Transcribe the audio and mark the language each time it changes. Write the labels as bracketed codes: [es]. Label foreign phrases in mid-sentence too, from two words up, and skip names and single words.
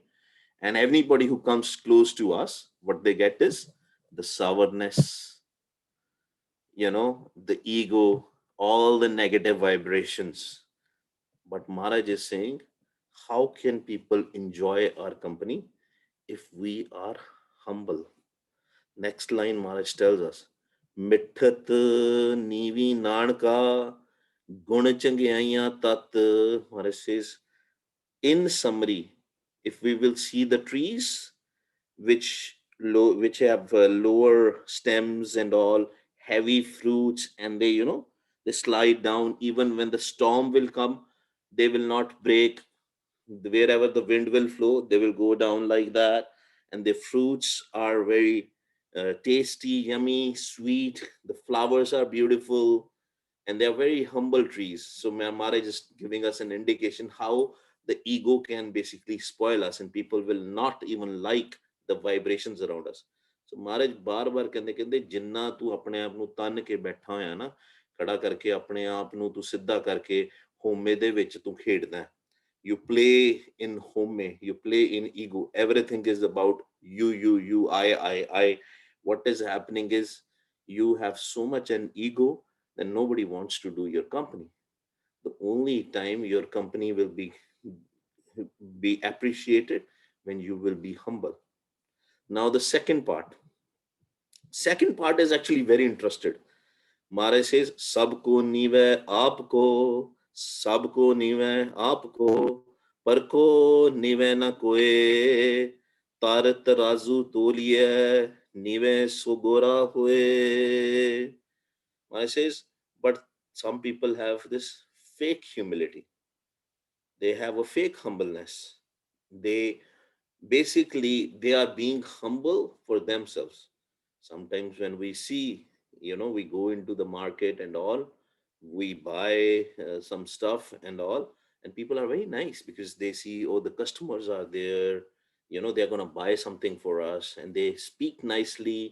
[en] And anybody who comes close to us, what they get is the sourness, the ego, all the negative vibrations. But Maharaj is saying, how can people enjoy our company if we are humble? Next line, Maharaj tells us, [pa] ਮਿੱਠਤ ਨੀਵੀਂ ਨਾਨਕਾ ਗੁਣ ਚੰਗਿਆਈਆਂ ਤਤ. [en] Maharaj says, in summary, if we will see the trees which have lower stems and all, heavy fruits, and they slide down even when the storm will come, they will not break. Wherever the wind will flow, they will go down like that. And the fruits are very tasty, yummy, sweet. The flowers are beautiful, and they are very humble trees. So Maharaj is giving us an indication how the ego can basically spoil us, and people will not even like the vibrations around us. [pa] So Maharaj ਬਾਰ-ਬਾਰ ਕਹਿੰਦੇ ਜਿੰਨਾ ਤੂੰ ਆਪਣੇ ਆਪ ਨੂੰ ਤਨ ਕੇ ਬੈਠਾ ਹੋਇਆ ਨਾ, ਖੜਾ ਕਰਕੇ ਆਪਣੇ ਆਪ ਨੂੰ ਤੂੰ ਸਿੱਧਾ ਕਰਕੇ ਹੋਮੇ ਦੇ ਵਿੱਚ ਤੂੰ ਖੇਡਦਾ ਹੈ. [en] You play in home, you play in ego. Everything is about you, I. What is happening is you have so much an ego that nobody wants to do your company. The only time your company will be appreciated when you will be humble. Now the second part is actually very interested. Maharaj says, [hi] सबको नीवे आपको, सबको नीवे आपको, पर को नीवे न कोए, तार तराजू तोलिए, नीवे सुगोरा हुए. [en] Maharaj says, but some people have this fake humility. They have a fake humbleness. They they are being humble for themselves. Sometimes when we see, we go into the market and all, we buy some stuff and all, and people are very nice because they see, oh, the customers are there, they're going to buy something for us, and they speak nicely.